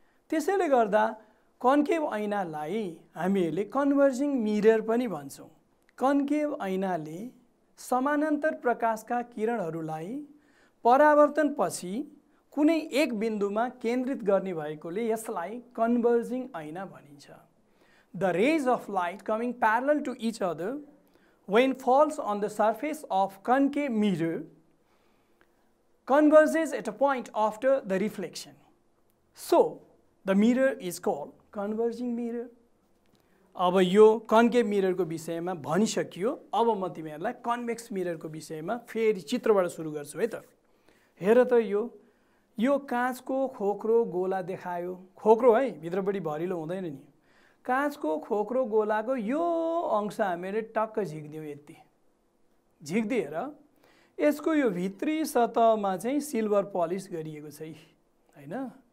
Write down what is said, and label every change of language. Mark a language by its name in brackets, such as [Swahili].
[Nepali] त्यसैले गर्दा कन्केभ ऐनालाई हामीले कन्भर्जिङ मिरर पनि भन्छौँ। कन्केभ ऐनाले समानान्तर प्रकाशका किरणहरूलाई परावर्तनपछि कुनै एक बिन्दुमा केन्द्रित गर्ने भएकोले यसलाई कन्भर्जिङ ऐना भनिन्छ। [English] The rays of light coming parallel to each other when falls on the surface of concave mirror converges at a point after the reflection. So the mirror is called converging mirror. [Nepali] अब यो concave मिररको विषयमा भनिसकियो। अब म तिमीहरूलाई convex मिररको विषयमा फेरि चित्रबाट सुरु गर्छु है त। हेर त यो काँचको खोक्रो गोला देखायो, खोक्रो है, भित्रपट्टि भरिलो हुँदैन नि। काँचको खोक्रो गोलाको यो अंश हामीले टक्क झिक्दियौँ, यति झिक्दिएर यसको यो भित्री सतहमा चाहिँ सिल्भर पलिस गरिएको छ हैन।